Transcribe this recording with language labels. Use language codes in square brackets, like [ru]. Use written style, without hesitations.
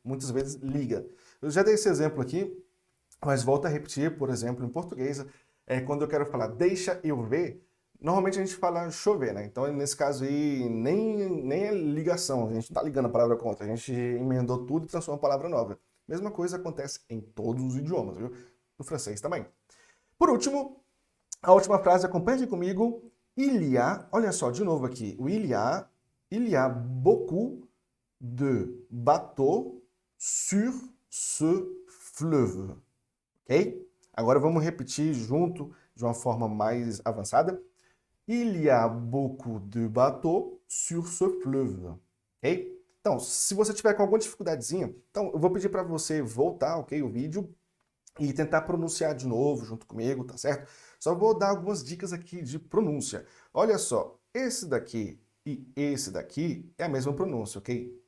[pt] Muitas vezes liga. Eu já dei esse exemplo aqui, mas volto a repetir, por exemplo, em português, quando eu quero falar deixa eu ver, normalmente a gente fala chover, né? Então, nesse caso aí, nem é ligação, a gente não está ligando a palavra com outra, a gente emendou tudo e transformou uma palavra nova. Mesma coisa acontece em todos os idiomas, viu? No francês também. Por último, a última frase, acompanhe aqui comigo. [fr] Il y a, [pt] olha só, de novo aqui, o [fr] il y a beaucoup de bateaux sur ce fleuve. [pt] Ok? Agora vamos repetir junto de uma forma mais avançada. [fr] Il y a beaucoup de bateaux sur ce fleuve. [pt] Ok? Então, se você tiver com alguma dificuldadezinha, então eu vou pedir para você voltar, ok, o vídeo e tentar pronunciar de novo junto comigo, tá certo? Só vou dar algumas dicas aqui de pronúncia. Olha só, esse daqui e esse daqui é a mesma pronúncia, ok?